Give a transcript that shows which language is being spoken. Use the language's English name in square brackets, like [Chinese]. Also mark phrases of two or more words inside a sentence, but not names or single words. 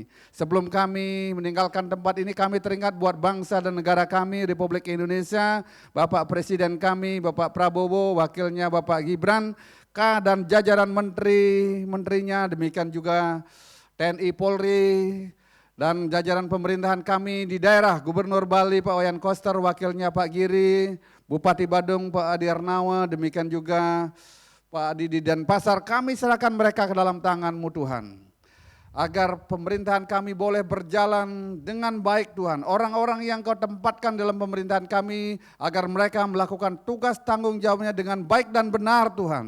[Indonesian] Sebelum kami meninggalkan tempat ini, kami teringat buat bangsa dan negara kami, Republik Indonesia, Bapak Presiden kami, Bapak Prabowo, wakilnya Bapak Gibran, dan jajaran menterinya, demikian juga TNI Polri, dan jajaran pemerintahan kami di daerah, Gubernur Bali Pak Wayan Koster, wakilnya Pak Giri, Bupati Badung Pak Adi Arnawa, demikian juga Pak Adi di Denpasar, kami serahkan mereka ke dalam tangan-Mu Tuhan. Agar pemerintahan kami boleh berjalan dengan baik Tuhan. Orang-orang yang Kau tempatkan dalam pemerintahan kami, agar mereka melakukan tugas tanggung jawabnya dengan baik dan benar Tuhan.